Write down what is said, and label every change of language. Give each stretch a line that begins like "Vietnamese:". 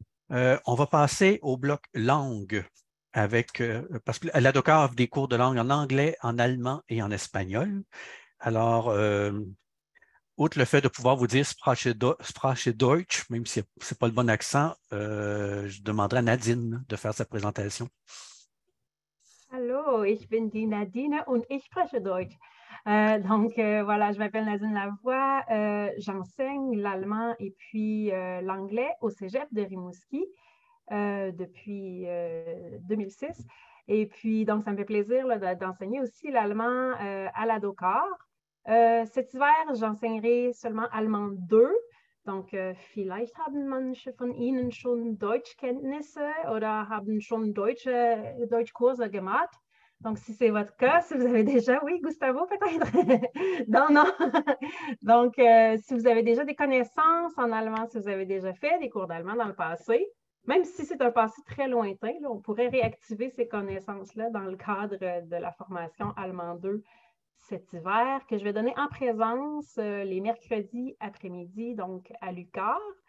French: On va passer au bloc langue. Parce que la Docker offre des cours de langue en anglais, en allemand et en espagnol. Alors, outre le fait de pouvoir vous dire
German: Sprache Deutsch,
French: même si ce n'est pas le bon accent, je demanderai à Nadine de faire sa présentation.
German: Hallo, ich bin die Nadine und ich spreche Deutsch.
French: Voilà, je m'appelle Nadine Lavoie, j'enseigne l'allemand et puis l'anglais au Cégep de Rimouski depuis 2006. Et puis, donc, ça me fait plaisir là, d'enseigner aussi l'allemand à la DOCAR. Cet hiver, j'enseignerai seulement allemand 2. Donc,
German: vielleicht haben manche von Ihnen schon Deutschkenntnisse oder haben schon Deutschkurse gemacht.
French: Donc, si c'est votre cas, si vous avez déjà, oui, Gustavo, peut-être? Non, non. Donc, si vous avez déjà des connaissances en allemand, si vous avez déjà fait des cours d'allemand dans le passé, même si c'est un passé très lointain, là, on pourrait réactiver ces connaissances-là dans le cadre de la formation Allemand 2 cet hiver, que je vais donner en présence les mercredis après-midi, donc à l'UQAR.